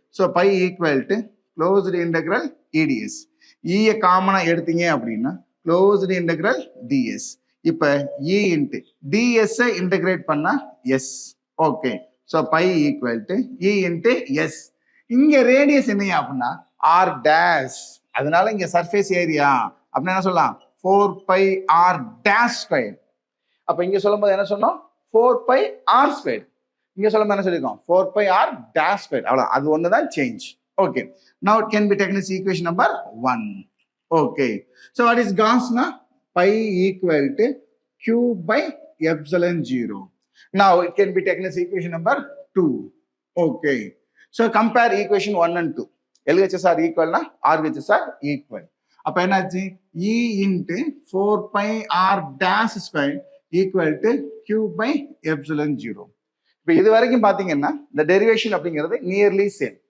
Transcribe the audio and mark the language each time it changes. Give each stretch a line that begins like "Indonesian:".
English: So pi equal to closed integral EDS.
Tamil: E காமனா எடுத்தீங்க அப்படின்னா
English: closed integral ds.
Tamil: இப்ப
English: E into ds integrate
Tamil: பண்ணா s.
English: Okay. So pi equal to E into s.
Tamil: இங்க radius என்னையா அப்படின்னா r dash. அதனால இங்க சர்ஃபேஸ் ஏரியா அப்படின்னா என்ன சொல்லலாம் 4 pi r dash ஸ்கொயர். அப்ப இங்க சொல்லும்போது என்ன சொன்னோம் 4 pi r ஸ்கொயர். இங்க சொல்லும்போது என்ன சொல்லிருக்கோம் 4 pi r dash ஸ்கொயர். அவ்வளவு அது ஒண்ணுதான் change. Okay.
English: Now it can be taken as equation number 1. Okay. So what is Gauss na? Pi equal to q by epsilon 0. Now it can be taken as equation number 2. Okay. So compare equation 1 and 2. LHS are equal na? RHS are equal.
Tamil: அப்ப என்னாச்சு
English: E into 4 pi r dash square equal to q by epsilon 0.
Tamil: இப்போ இது வரைக்கும் பாத்தீங்கன்னா இந்த derivation அப்படிங்கிறது nearly same.